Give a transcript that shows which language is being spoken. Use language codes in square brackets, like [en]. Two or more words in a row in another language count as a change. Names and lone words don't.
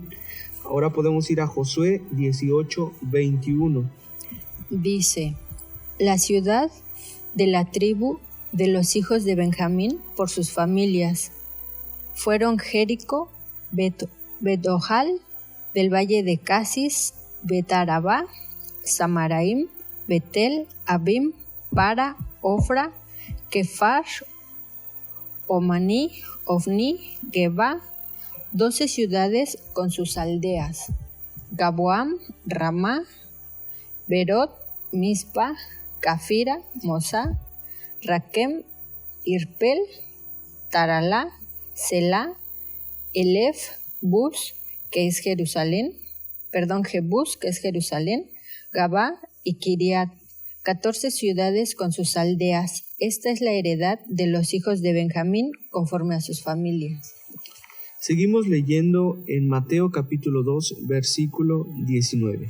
[es] Ahora podemos ir a Josué 18:21. Dice, la ciudad de la tribu de los hijos de Benjamín por sus familias fueron Jericó, Bet-Ojal, del valle de Casis, Bet-Arabá, Samaraim, Betel, Abim, Para, Ofra, Kefar, Omaní, Ofni, Geba, 12 ciudades con sus aldeas, Gaboam, Ramá, Berot, Mispa, Cafira, Mosá, Raquem, Irpel, Taralá, Selá, Elef, Bus, que es Jerusalén, Jebús, que es Jerusalén, Gabá y Kiriat, 14 ciudades con sus aldeas. Esta es la heredad de los hijos de Benjamín conforme a sus familias. Seguimos leyendo en Mateo capítulo 2, versículo 19.